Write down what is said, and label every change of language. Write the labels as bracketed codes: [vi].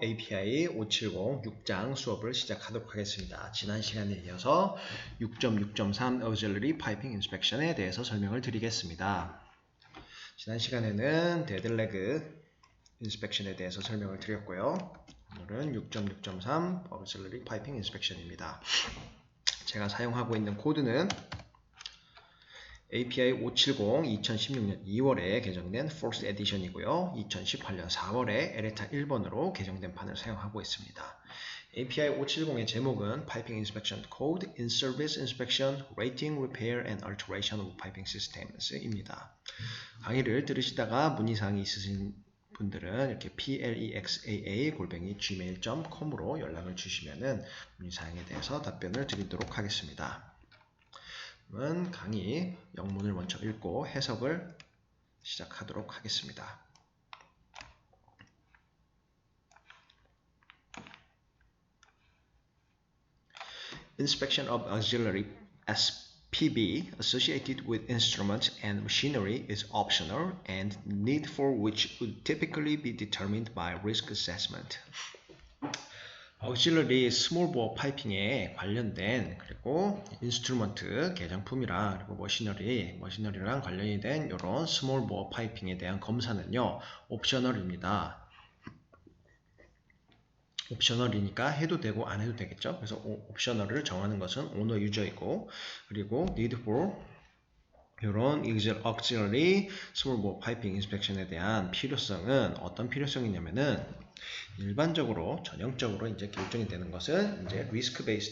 [ko] API 570 6장 수업을 시작하도록 하겠습니다. 지난 시간에 이어서 6.6.3 Auxiliary Piping Inspection에 대해서 설명을 드리겠습니다. 지난 시간에는 데드레그 인스펙션에 대해서 설명을 드렸고요. 오늘은 6.6.3 Auxiliary Piping Inspection입니다. 제가 사용하고 있는 코드는 API 570 2016년 2월에 개정된 4th 에디션이고요. 2018년 4월에 에레타 1번으로 개정된 판을 사용하고 있습니다. API 570의 제목은 Piping Inspection Code, In-Service Inspection, Rating, Repair, and Alteration of Piping Systems입니다. 강의를 들으시다가 문의사항이 있으신 분들은 이렇게 plexaa@gmail.com으로 연락을 주시면은 문의사항에 대해서 답변을 드리도록 하겠습니다. 그러면 강의 영문을 먼저 읽고 해석을 시작하도록 하겠습니다. [en] Inspection of auxiliary SPB associated with instruments and machinery is optional and need for which would typically be determined by risk assessment. [ko] auxiliary small bore 파이핑에 관련된 그리고 인스트루먼트 개정품이랑 그리고 머시너리랑 관련이 된 이런 small bore 파이핑에 대한 검사는요 옵셔널입니다. 옵셔널이니까 해도 되고 안 해도 되겠죠. 그래서 옵셔널을 정하는 것은 오너 유저이고 그리고 need for 이런 auxiliary small bore piping inspection에 대한 필요성은 어떤 필요성이냐면은 일반적으로 전형적으로 이제 결정이 되는 것은 이제 risk